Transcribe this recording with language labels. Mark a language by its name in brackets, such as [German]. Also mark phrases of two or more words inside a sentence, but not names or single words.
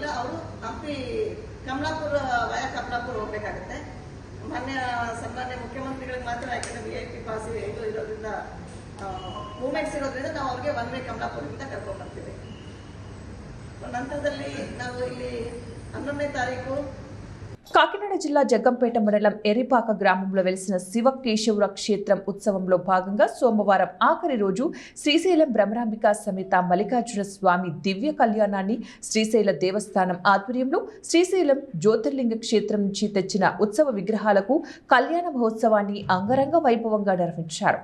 [Kannada] ಅವರು ಹಂಪಿ ಕಮಲಾಪುರ ವಯ ಕಮಲಾಪುರ ಹೋಗ್ಬೇಕಾಗುತ್ತೆ. ಸನ್ಮಾನ್ಯ ಮುಖ್ಯಮಂತ್ರಿಗಳಿಗೆ ಮಾತ್ರ, ಯಾಕಂದ್ರೆ [English] VIP pass [Kannada] ಇದು ಇರೋದ್ರಿಂದ ಮೂವ್ಮೆಂಟ್ಸ್ ಇರೋದ್ರಿಂದ ನಾವು ಅವ್ರಿಗೆ [English] one way [Kannada] ಕಮಲಾಪುರದಿಂದ ಕರ್ಕೊಂಡು ಬರ್ತೀವಿ. ನಂತರದಲ್ಲಿ ನಾವು ಇಲ್ಲಿ 11ನೇ ತಾರೀಕು [Telugu] కాకినాడ జిల్లా జగ్గంపేట మండలం ఎర్రిపాక గ్రామంలో వెలిసిన శివకేశవుల క్షేత్రం ఉత్సవంలో భాగంగా సోమవారం ఆఖరి రోజు శ్రీశైలం భ్రమరాంబిక సమేత మల్లికార్జున స్వామి దివ్య కళ్యాణాన్ని శ్రీశైల దేవస్థానం ఆధ్వర్యంలో శ్రీశైలం జ్యోతిర్లింగ క్షేత్రం నుంచి తెచ్చిన ఉత్సవ విగ్రహాలకు కళ్యాణ మహోత్సవాన్ని అంగరంగ వైభవంగా నిర్వహించారు.